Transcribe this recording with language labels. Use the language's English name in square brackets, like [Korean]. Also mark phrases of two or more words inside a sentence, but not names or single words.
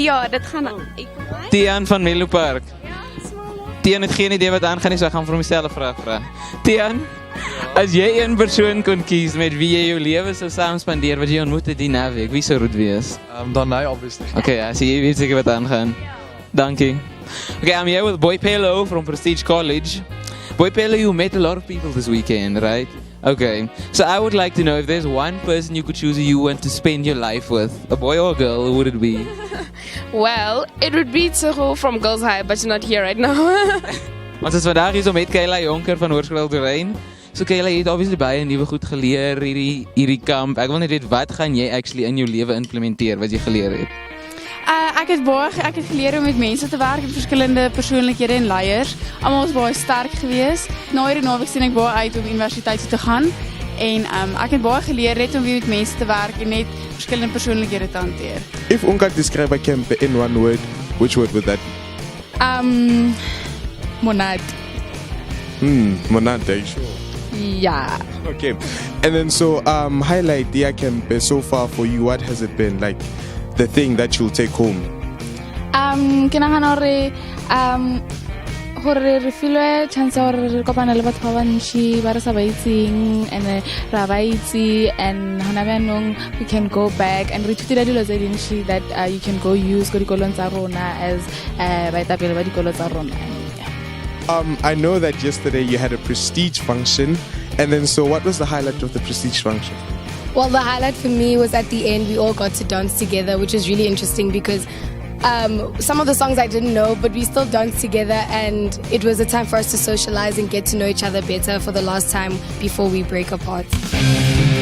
[Afrikaans] Tian van Melo Park. Ja, smalle. Tian het geen idee wat aangaan nie, so ek gaan vir myself vra. Tian, as jy een persoon kon kies met wie jy jou lewe sou saam spandeer, wat jy ontmoet het die naweek, wie sou dit wees? Danai, obviously. Okay, ja, so jy weet seker wat aangaan. Dankie. [English] Okay, I'm here with Boy Pello from Prestige College. Boy Pello, you met a lot of people this weekend, right? Okay, so I would like to know if there's one person you could choose who you want to spend your life with, a boy or a girl, who would it be? Well, it would be Tsuho from Girls High, but you're not here right now. [Afrikaans] Ons is vandag hier so met Kayla Jonker van Hoërskool Dorein. So Kayla, jy het obviously baie nuwe goed geleer hierdie kamp. Ek wil net weet, wat gaan jy actually in jou lewe implementeer wat jy geleer het? Ek het geleer om met mense te werk, met verskillende persoonlikhede en leiers. Almal is baie sterk geweest. Na hierdie naweek sien ek baie uit om universiteit toe te gaan en ek het baie geleer net om weer met mense te werk en net verskillende persoonlikhede te hanteer. [English] If one could describe a camp in one word, which word would that be? Monad. Monad, are you sure? Yeah. Okay. And then so highlight the camp so far for you. What has it been like? The thing that you'll take home? [Northern Sotho] Ke nagana gore re filwe chance gore re kopana le batho ba bantši ba re sa ba itseng and ra ba itse and hona bjanong [English] we can go back [Northern Sotho] and re ithutile dilo tse dintši [English] that you can go use [Northern Sotho] ko dikolong tsa rona as baetapele ba dikolo tsa rona. [English] I know that yesterday you had a prestige function, and then so what was the highlight of the prestige function? Well, the highlight for me was at the end, we all got to dance together, which was really interesting because some of the songs I didn't know, but we still danced together and it was a time for us to socialize and get to know each other better for the last time before we break apart.